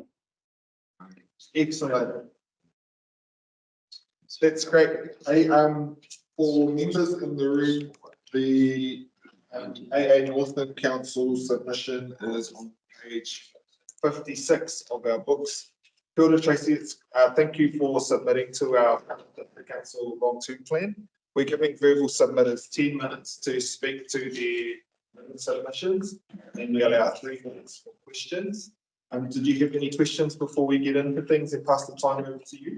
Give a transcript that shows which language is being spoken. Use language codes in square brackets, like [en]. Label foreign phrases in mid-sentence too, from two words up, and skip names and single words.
[en] Excellent. That's great. Hey, for members in the room, the AA Northland Council submission is on page 56 of our books. [mi] Kia ora, Tracy, [en] thank you for submitting to our the council long-term plan. we're giving verbal submitters 10 minutes to speak to their submissions, and we allow 3 minutes for questions. Did you have any questions before we get into things and pass the time over to you?